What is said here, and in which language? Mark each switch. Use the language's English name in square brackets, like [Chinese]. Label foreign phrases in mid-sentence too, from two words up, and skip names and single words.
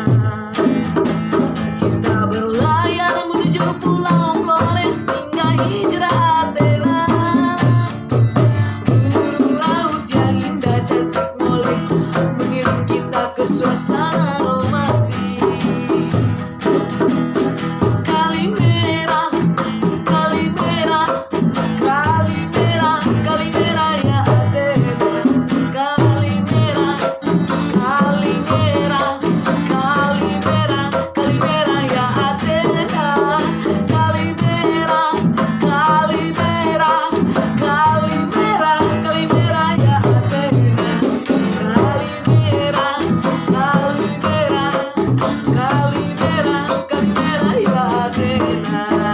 [Indonesian] Kita berlayar menuju pulau Flores hingga hijrah Athena. Burung laut yang indah cantik molek mengiring kita ke suasana romantis. [Greek] Καλημέρα, Καλημέρα, Καλημέρα, Καλημέρα ya Αθήνα. Καλημέρα, Καλημέρα, Καλημέρα, Καλημέρα ya Αθήνα. Καλημέρα, Καλημέρα, Καλημέρα, Καλημέρα ya Αθήνα. Καλημέρα, Καλημέρα, Καλημέρα, Καλημέρα ya Αθήνα.